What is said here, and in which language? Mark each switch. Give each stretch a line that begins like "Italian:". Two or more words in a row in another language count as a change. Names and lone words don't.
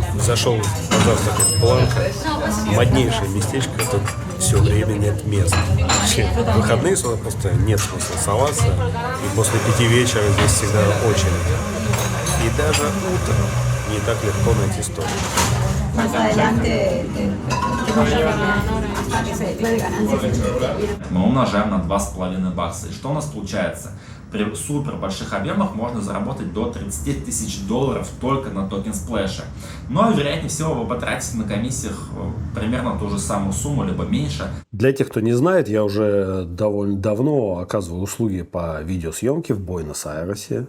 Russian: Зашел позавтракать в Бланко. Моднейшее местечко, тут все время нет мест. Вообще, в выходные сюда просто нет смысла соваться. И после 5 вечера здесь всегда очередь. И даже утром не так легко найти столик.
Spanish: Más adelante para que se declare ganancias.
Russian: Мы умножаем на 2,5 бакса. И что у нас получается? При супер больших объемах можно заработать до $30 000 только на токен сплэше. Но, вероятнее всего, вы потратите на комиссиях примерно ту же самую сумму, либо меньше. Для тех, кто не знает, я уже довольно давно оказываю услуги по видеосъемке в Буэнос-Айресе.